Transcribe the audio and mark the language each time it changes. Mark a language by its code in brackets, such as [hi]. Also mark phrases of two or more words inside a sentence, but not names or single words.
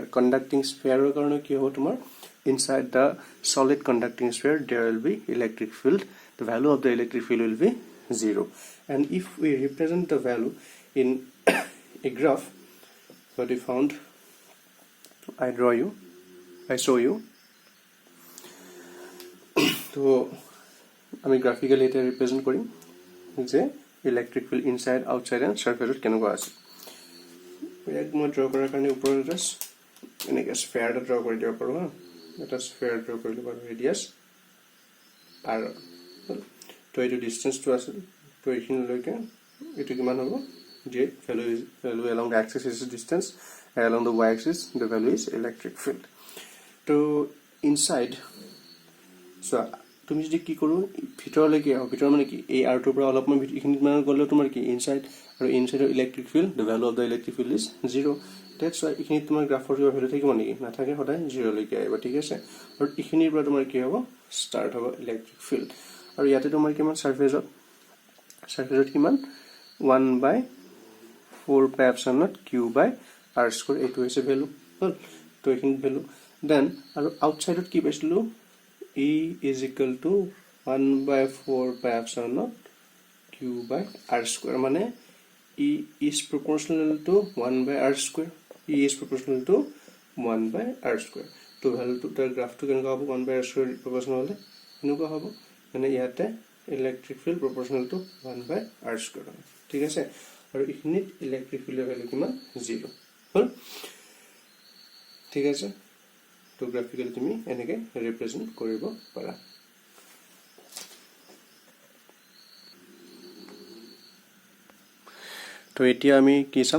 [en] Conducting sphere [as] কাৰণে কি হ'ব তোমাৰ, [en] inside the solid conducting sphere there will be electric field. The value of the electric field will be 0. And if we represent the value in a graph, what we found, I show you. [as] তো আমি গ্রাফিক্যালি এটা রিপ্রেজেন্ট করি যে [en] electric field inside outside and [as] সারফেসত কেনেকুৱা আছে। এক মই ড্ৰ কৰাৰ কাৰণে ওপৰত জাস্ট এনেকৈ স্ফেয়াৰ এটা ড্ৰ কৰি দিব পাৰোঁ। এটা স্ফেয়াৰ ড্ৰ কৰি ল'ব পাৰোঁ, ৰেডিয়াছ আৰ। তো এইটো ডিষ্টেঞ্চটো আছিল, তো এইখিনিলৈকে এইটো কিমান হ'ব? [en] যে value along the axis is distance, along the y-axis the value is electric field. [as] তো ইনসাইড চোৱা, তুমি যদি কি কৰোঁ ভিতৰলৈকে আহোঁ, ভিতৰ মানে কি এই আৰটোৰ পৰা অলপমান এইখিনিত মানে গ'লেও তোমাৰ কি ইনসাইড, আৰু ইনসাইডৰ [en] electric field, the value of the electric field is 0. that's why [as] এইখিনিত তোমাৰ গ্ৰাফৰ কিবা ভেলু থাকিব নেকি? নাথাকে, সদায় 0লৈকে আহিব। ঠিক আছে, আৰু এইখিনিৰ পৰা তোমাৰ কি হ'ব? ষ্টাৰ্ট হ'ব [en] electric field. [as] আৰু ইয়াতে তোমাৰ কিমান চাৰ্ফেচত কিমান? [en] 1/4 pi epsilon naught q by r square, [as] এইটো হৈছে ভেলু হ'ল। তো এইখিনি [en] value then, [as] আৰু আউটসাইডত কি পাইছিলোঁ? [en] E is equal to 1/4 pi epsilon naught q by r square, মানে E is proportional to 1/r square. E is proportional to 1/r square. [as] তো ভ্যালুটো তাৰ গ্ৰাফটো কেনেকুৱা হ'ব? [en] 1/r square proportional [as] হ'লে এনেকুৱা হ'ব, মানে ইয়াতে [en] electric field proportional to 1/r square [as] হয়। ঠিক আছে, আৰু এইখিনিত [en] electric fieldৰ value [as] কিমান? 0 হ'ল। ঠিক আছে, তো গ্ৰাফিক্যালি তুমি এনেকৈ ৰিপ্ৰেজেন্ট কৰিব পাৰা। তো এতিয়া আমি কি চাম?